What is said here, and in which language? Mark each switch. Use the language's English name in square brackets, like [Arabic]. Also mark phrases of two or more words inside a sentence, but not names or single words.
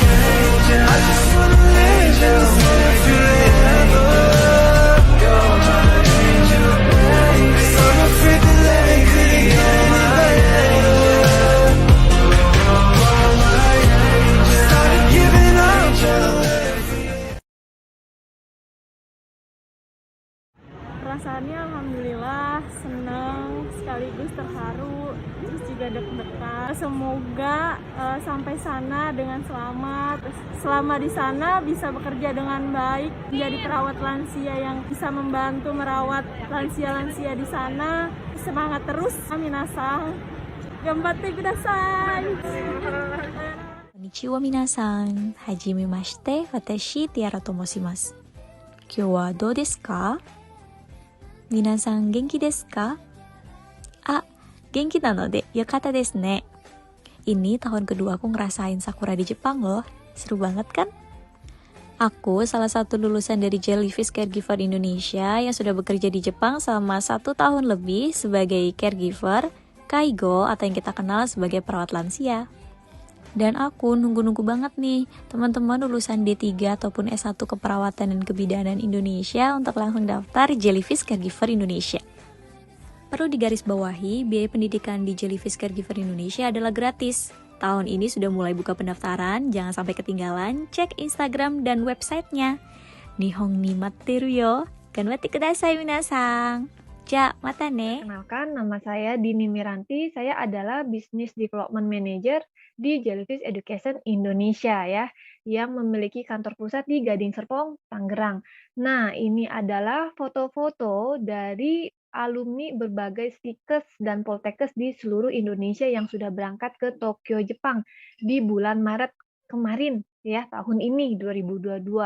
[English] I just wanna let you live forever. You're my angel, baby. So I'm afraid to let go. You're my angel. Started giving up your [Indonesian] Perasaannya alhamdulillah senang sekaligus terharu, terus juga deg-degan. Semoga sampai sana dengan selamat. Selama di sana bisa bekerja dengan baik, menjadi perawat lansia yang bisa membantu merawat lansia-lansia di sana. Semangat terus, minasan. [Japanese] 頑張ってください. こんにちは皆さん。はじめまして、私Tiaraと申します. 今日はどうですか？皆さん元気ですか? あ、元気なので良かったですね. [Indonesian] Ini tahun kedua aku ngerasain sakura di Jepang loh. Seru banget kan? Aku salah satu lulusan dari Jellyfish Caregiver Indonesia yang sudah bekerja di Jepang selama 1 tahun lebih sebagai caregiver, kaigo atau yang kita kenal sebagai perawat lansia. Dan aku nunggu-nunggu banget nih teman-teman lulusan D3 ataupun S1 Keperawatan dan Kebidanan Indonesia untuk langsung daftar Jellyfish Caregiver Indonesia. Perlu digarisbawahi, biaya pendidikan di Jellyfish Caregiver Indonesia adalah gratis. Tahun ini sudah mulai buka pendaftaran, jangan sampai ketinggalan, cek Instagram dan websitenya. [Japanese] 日本に待ってるよ、頑張ってください皆さん. じゃ、またね. [Indonesian] Perkenalkan, nama saya Dini Miranti. Saya adalah Business Development Manager di Jellyfish Education Indonesia ya, yang memiliki kantor pusat di Gading Serpong, Tangerang. Nah, ini adalah foto-foto dari alumni berbagai stikes dan poltekkes di seluruh Indonesia yang sudah berangkat ke Tokyo, Jepang di bulan Maret kemarin ya, tahun ini 2022.